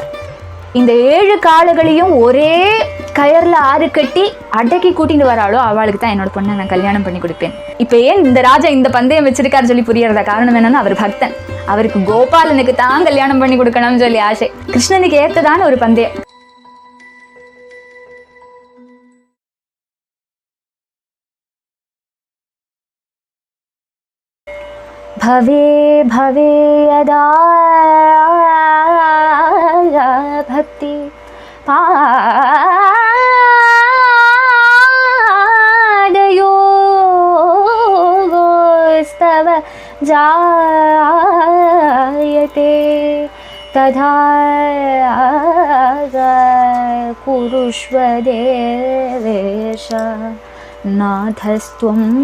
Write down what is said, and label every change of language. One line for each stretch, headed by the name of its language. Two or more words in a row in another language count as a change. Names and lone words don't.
Tamil: இந்த 7 காளைகளையும் ஒரே கயர்ல 6 கட்டி அடக்கி கூட்டிட்டு வராளோ அவளுக்கு தான் என்னோட பொண்ணை நான் கல்யாணம் பண்ணி கொடுப்பேன். இப்ப ஏன் இந்த ராஜா இந்த பந்தயம் வச்சிருக்காரு சொல்லி புரியறதா காரணம் என்னன்னா, அவர் பக்தன், அவருக்கு கோபாலனுக்கு தான் கல்யாணம் பண்ணி கொடுக்கணும்னு சொல்லி ஆசை. கிருஷ்ணனுக்கு ஏத்ததான ஒரு பந்தயம்.
Sanskrit: भवे भवे यदा भक्ति पादयोस्तव जायते तथा कुरुष्व देवेश नाथस्त्वं